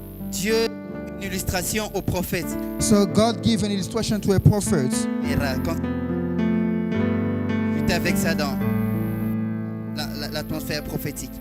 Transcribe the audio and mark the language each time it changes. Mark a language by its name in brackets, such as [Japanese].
[French] Dieu une illustration au prophète. [English] so God gave an illustration to a prophet. [French] Et raconte. J'étais avec ça dans l'atmosphère prophétique.